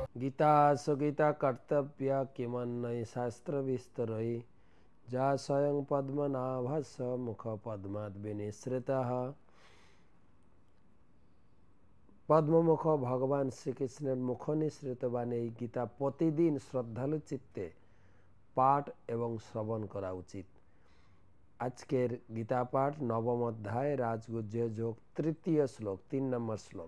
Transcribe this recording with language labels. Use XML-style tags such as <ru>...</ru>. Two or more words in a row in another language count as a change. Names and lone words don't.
<sa>गीता सुगीता कर्तव्य किमन्नय शास्त्र विस्तरय जा स्वयं पद्मनाभस्य मुख पद्मात् विनिसृतः।</sa> <bn>পদ্মমুখ ভগবান শ্রীকৃষ্ণের মুখ নিঃসৃত বাণী এই গীতা প্রতিদিন শ্রদ্ধালু চিত্তে পাঠ এবং শ্রবণ করা উচিত। আজকের গীতা পাঠ নবম অধ্যায় রাজগুজ্জ যোগ তৃতীয় শ্লোক 3 নম্বর শ্লোক।</bn>